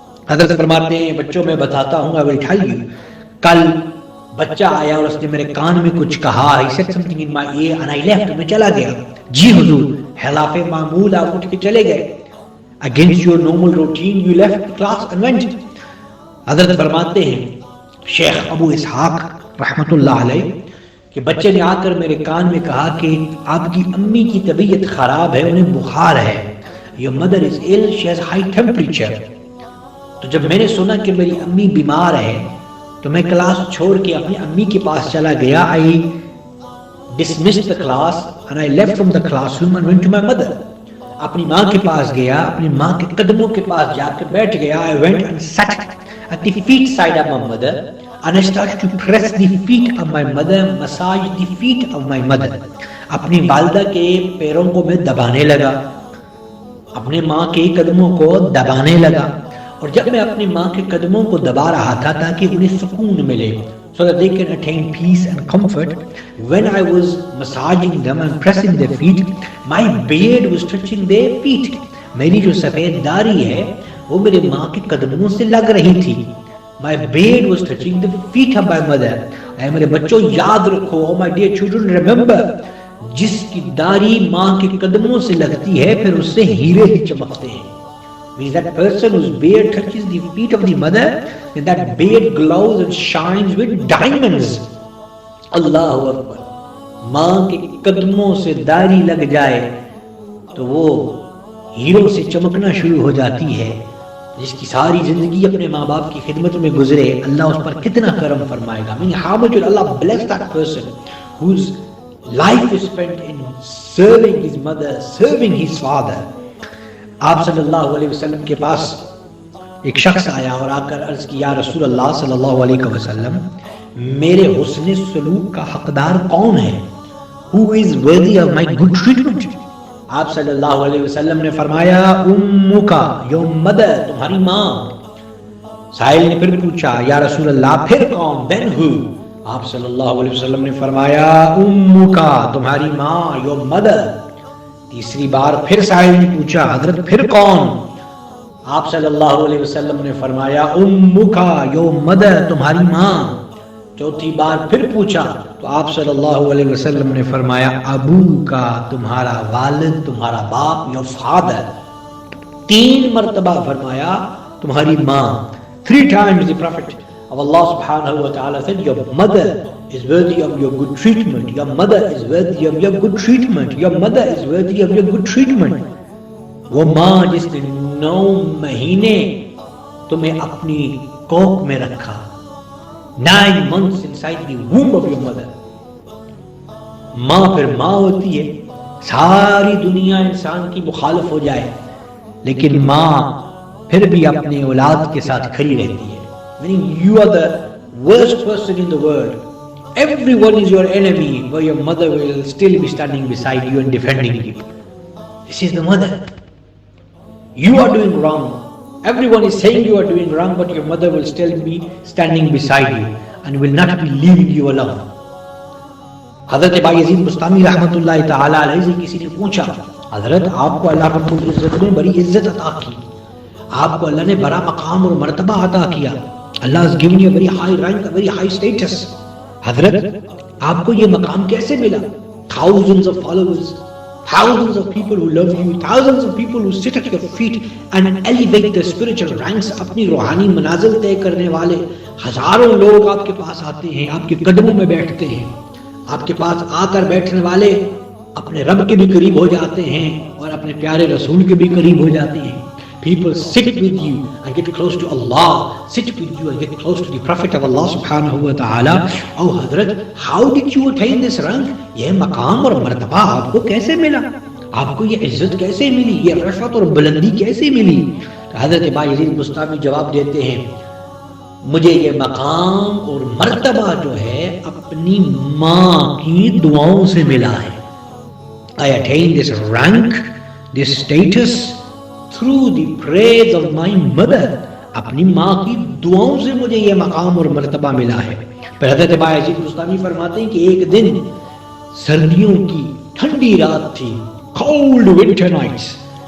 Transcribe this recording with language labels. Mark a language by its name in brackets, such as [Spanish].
[Urdu] حضرت فرماتے ہیں، بچوں میں بتاتا ہوں، [English] I will tell you۔ [Urdu] کل بچہ آیا اور اس نے میرے کان میں کچھ کہا، [English] he said something in my ear and I left، [Urdu] میں چلا گیا۔ جی حضور، خلاف معمول آپ اٹھ کے چلے گئے، [English] against your normal routine you left the class and went۔ [Urdu] حضرت فرماتے ہیں شیخ ابو اسحاق رحمۃ اللہ علیہ کہ بچے نے آ کر میرے کان میں کہا کہ آپ کی امی کی طبیعت خراب ہے، انہیں بخار ہے، [English] your mother is ill, she has high temperature. [Urdu] تو جب میں نے سنا کہ میری امی بیمار ہے تو میں کلاس چھوڑ کے اپنی امی کے پاس چلا گیا. [English] I dismissed the class and I left from the classroom and went to my mother. [Urdu] اپنی ماں کے پاس گیا, اپنی ماں کے قدموں کے پاس جا کے بیٹھ گیا. [English] I went and sat at the feet side of my mother and I started to press the feet of my mother, massage the feet of my mother. [Urdu] اپنی والدہ کے پیروں کو میں دبانے لگا, اپنے ماں کے قدموں کو دبانے لگا. اور جب میں اپنی ماں کے قدموں کو دبا رہا تھا تاکہ انہیں سکون ملے, [English] so that they can attain peace and comfort, when I was massaging them and pressing their feet, my beard was touching their feet. [Urdu] میری جو سفید داڑھی ہے وہ میرے ماں کے قدموں سے لگ رہی تھی. [English] My beard was touching the feet of my mother. [Urdu] اے میرے بچوں یاد رکھو, [English] oh my dear children, remember, [Urdu] جس کی داڑھی ماں کے قدموں سے لگتی ہے پھر اس سے ہیرے ہی چمکتے ہیں. [English] Means that person whose beard touches the feet of the mother, then that beard glows and shines with diamonds. [Arabic] Allahu Akbar. [Urdu] ماں کے قدموں سے داڑھی لگ جائے تو وہ ہیروں سے چمکنا شروع ہو جاتی ہے. جس کی ساری زندگی اپنے ماں باپ کی خدمت میں گزرے, اللہ اس پر کتنا کرم فرمائے گا. [English] Meaning how much will Allah bless that person whose life is spent in serving his mother, serving his father. [Urdu] آپ صلی اللہ علیہ وسلم کے پاس ایک شخص آیا اور آ کر عرض کی, یا رسول اللہ صلی اللہ علیہ وسلم, میرے حسن سلوک کا حقدار کون ہے؟ [English] Who is worthy of my good treatment? [Urdu] آپ صلی اللہ علیہ وسلم نے فرمایا, امکا, [English] your mother, [Urdu] تمہاری ماں. سائل نے پھر پوچھا, یا رسول اللہ پھر کون؟ [English] Then who? [Urdu] آپ صلی اللہ علیہ وسلم نے فرمایا, امکا, تمہاری ماں, [English] your mother. [Urdu] تیسری بار پھر سائل نے پوچھا, حضرت پھر کون؟ آپ صلی اللہ علیہ وسلم نے فرمایا, امکا, [English] your mother, [Urdu] تمہاری ماں. چوتھی بار پھر پوچھا تو آپ صلی اللہ علیہ وسلم نے فرمایا, ابو کا, تمہارا والد, تمہارا باپ, [English] your father. [Urdu] 3 مرتبہ فرمایا تمہاری ماں. [English] 3 times the Prophet of Allah subhanahu wa ta'ala said, your mother is worthy of your good treatment. Your mother is worthy of your good treatment. Your mother is worthy of your good treatment. [Urdu] وہ ماں جس نے 9 مہینے تمہیں اپنی کوکھ میں رکھا, [English] 9 months inside the womb of your mother. [Urdu] ماں پھر ماں ہوتی ہے. ساری دنیا انسان کی مخالف ہو جائے لیکن ماں پھر بھی اپنے اولاد کے ساتھ کھڑی رہتی ہے. [English] Meaning you are the worst person in the world. Everyone is your enemy, but your mother will still be standing beside you and defending you. This is the mother. You are doing wrong. Everyone is saying you are doing wrong, but your mother will still be standing beside you and will not be leaving you alone. [Urdu] حضرت بایزید بستامی رحمۃ اللہ تعالی علیہ سے کسی نے پوچھا, حضرت آپ کو اللہ رب العزت نے بڑی عزت عطا کی, آپ کو اللہ نے بڑا مقام اور مرتبہ عطا کیا. [English] Allah has given you a very high rank, a very high status. [Urdu] حضرت آپ کو یہ مقام کیسے ملا؟ [English] Thousands of followers, thousands of people who love you, thousands of people who sit at your feet and elevate the spiritual ranks. [Urdu] اپنی روحانی منازل طے کرنے والے ہزاروں لوگ آپ کے پاس آتے ہیں, آپ کے قدموں میں بیٹھتے ہیں. آپ کے پاس آ کر بیٹھنے والے اپنے رب کے بھی قریب ہو جاتے ہیں اور اپنے پیارے رسول کے بھی قریب ہو جاتے ہیں. [English] People sit with you and get close to Allah, sit with you and get close to the Prophet of Allah subhanahu wa ta'ala. Oh Hazrat, how did you attain this rank? [Urdu] یہ مقام اور مرتبہ آپ کو کیسے ملا؟ آپ کو یہ عزت کیسے ملی؟ یہ رفعت اور بلندی کیسے ملی؟ حضرت بایزید بستامی جواب دیتے ہیں, مجھے یہ مقام اور مرتبہ جو ہے اپنی ماں کی دعاؤں سے ملا ہے. [English] I attained this rank, this status through the prayers of my mother. [Urdu] اپنی ماں کی دعاؤں سے مجھے یہ مقام اور مرتبہ ملا ہے. پھر حضرت بایزید بستامی فرماتے ہیں کہ ایک دن سردیوں کی ٹھنڈی رات تھی, [English] cold winter nights.